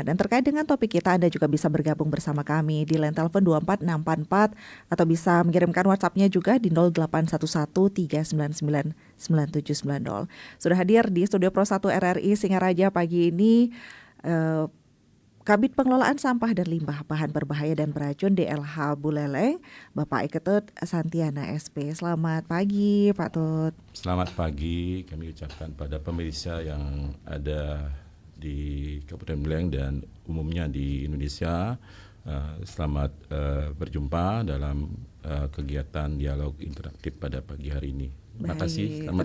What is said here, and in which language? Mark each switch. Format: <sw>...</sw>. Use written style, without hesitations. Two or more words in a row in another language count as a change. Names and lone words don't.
<id>Dan terkait dengan topik kita, Anda juga bisa bergabung bersama kami di line telepon 24644 atau bisa mengirimkan WhatsApp-nya juga di 0811 399 9790. Sudah hadir di studio Pro 1 RRI Singaraja pagi ini Kabid Pengelolaan Sampah dan Limbah Bahan Berbahaya dan Beracun DLH Buleleng, Bapak Ketut Santiana SP. Selamat pagi Pak Tut. Selamat pagi, kami ucapkan pada pemirsa yang ada di Kabupaten Buleleng dan umumnya di Indonesia. Selamat berjumpa dalam kegiatan dialog interaktif pada pagi hari ini. Terima kasih. Selamat</id>